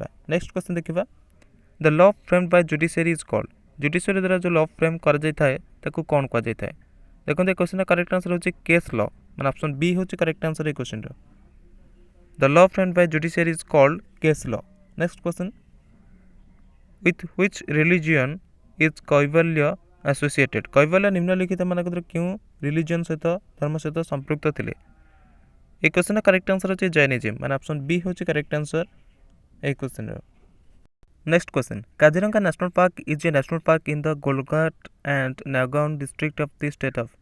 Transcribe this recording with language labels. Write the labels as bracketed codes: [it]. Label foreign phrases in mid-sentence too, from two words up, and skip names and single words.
[en] next question ଦେଖିବା, the law framed by judiciary is called। [or] ଜୁଡ଼ିସିଆରୀ ଦ୍ୱାରା ଯେଉଁ [en] law frame [or] କରାଯାଇଥାଏ ତାକୁ କ'ଣ କୁହାଯାଇଥାଏ। ଦେଖନ୍ତୁ ଏ [en] question's correct answer [or] ହେଉଛି [en] case law, [or] ମାନେ [en] option B [or] ହେଉଛି [en] correct answer [or] ଏ କ୍ୱେଶ୍ଚନ୍ର। [en] the law framed by judiciary is called case law. next question, with which religion is କୈବଲ୍ୟ associated। [or] କୈବଲ୍ୟ ନିମ୍ନଲିଖିତ ମାନଙ୍କର କେଉଁ ରିଲିଜିଅନ୍ ସହିତ ଧର୍ମ ସହିତ ସମ୍ପୃକ୍ତ ଥିଲେ। এই [en] question's correct answer [or] ହେଉଛି ଜୈନିଜିମ୍, ମାନେ [en] option B [or] ହେଉଛି [en] correct answer [or] এই କ୍ୱେଶ୍ଚନ୍ର। [en] next question, Kaziranga National Park is a national park in the Golaghat and Nagaon district of the state of.